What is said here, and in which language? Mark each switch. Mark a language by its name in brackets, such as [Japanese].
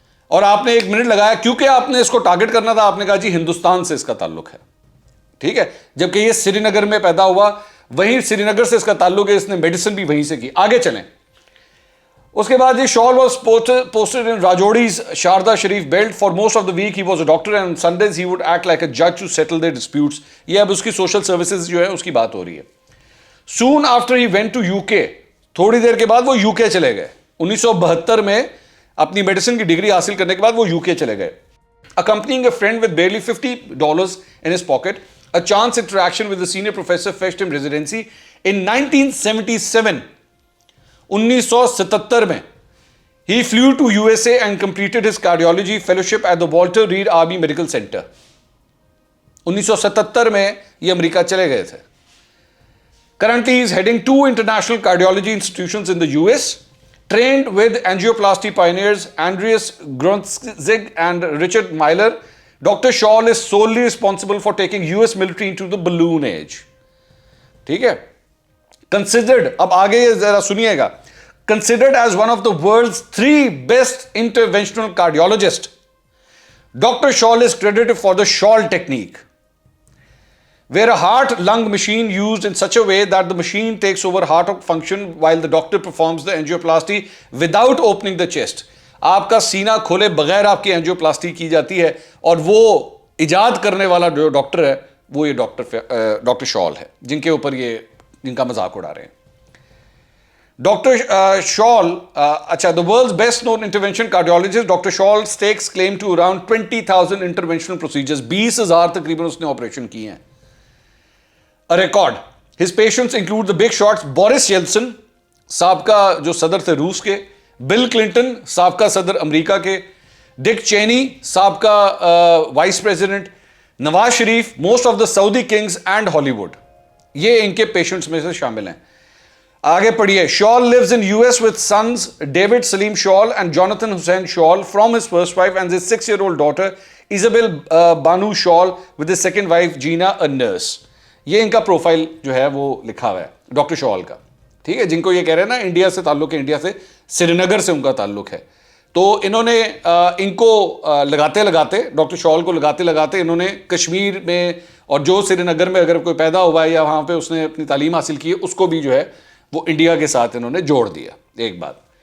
[Urdu] اور آپ نے 1 منٹ لگایا کیونکہ آپ نے اس کو ٹارگٹ کرنا تھا، آپ نے کہا جی ہندوستان سے اس کا تعلق ہے. ٹھیک ہے، جبکہ یہ سری نگر میں پیدا ہوا، وہیں سری نگر سے اس کا تعلق ہے، اس نے میڈیسن بھی وہیں سے کی. آگے چلیں. اس کے بعد یہ [English] Shawl was posted in Rajouri's Sharda Sharif belt. For most of the week he was a doctor and on Sundays he would act like a judge to settle their disputes. [Urdu] یہ اب اس کی سوشل سروسز جو ہے اس کی بات ہو رہی ہے. [English] Soon after he went to UK. [Urdu] تھوڑی دیر کے بعد وہ UK چلے گئے. 1972 میں اپنی میڈیسن کی ڈگری حاصل کرنے کے بعد وہ UK چلے گئے. [English] Accompanying a friend with barely $50 in his pocket, a chance interaction with the senior professor fetched him residency in 1977. 1977 میں he flew to USA and completed his cardiology fellowship at the Walter Reed Army Medical Center. [Urdu] 1977 میں یہ امریکہ چلے گئے تھے. [English] Currently he is heading 2 international cardiology institutions in the US, trained with angioplasty pioneers Andreas Grunzig and Richard Miller. Dr. Scholl is solely responsible for taking US military into the balloon age. [Urdu] ٹھیک ہے. [English] Considered, [Urdu] اب آگے ذرا سنیے گا, [English] considered as one of the world's 3 best interventional cardiologists, Dr. Scholl is credited for the Scholl technique, where a heart-lung machine used in such a way that the machine takes over heart function while the doctor performs the angioplasty without opening the chest. [Urdu] آپ کا سینہ کھولے بغیر آپ کی انجیوپلاسٹی کی جاتی ہے، اور وہ ایجاد کرنے والا جو ڈاکٹر ہے وہ یہ ڈاکٹر شال ہے، جن کا مذاق اڑا رہے ہیں. [English] Doctor Shawl, اچھا، the world's best known intervention cardiologist doctor Shawl stakes claim to around 20,000 interventional procedures. [Urdu] 20,000 تقریباً اس نے آپریشن کی ہیں. [English] A record. His patients include the big shots [Urdu] Boris Yeltsin, سابقہ جو صدر تھے روس کے، بل کلنٹن، سابقہ صدر امریکہ کے، ڈک چینی، سابقہ vice president, Nawaz Sharif, [English] Most of the Saudi kings and Hollywood. [Urdu] یہ ان کے پیشنٹس میں سے شامل ہیں. آگے پڑھیے. [English] Shawl lives in US with sons David Salim Shawl and Jonathan Hussain Shawl from his first wife and his 6-year-old daughter Isabel Banu Shawl with his second wife Gina, a nurse. [Urdu] یہ ان کا profile جو ہے وہ لکھا ہوا ہے doctor شال کا. ٹھیک ہے، جن کو یہ کہہ رہے ہیں نا انڈیا سے تعلق ہے، انڈیا سے سری نگر سے ان کا تعلق ہے، تو انہوں نے ان کو لگاتے ڈاکٹر شال کو لگاتے انہوں نے کشمیر میں اور جو سری نگر میں اگر کوئی پیدا ہوا ہے یا وہاں پہ اس نے اپنی تعلیم حاصل کی ہے اس کو بھی جو ہے وہ انڈیا کے ساتھ انہوں نے جوڑ دیا. ایک بات.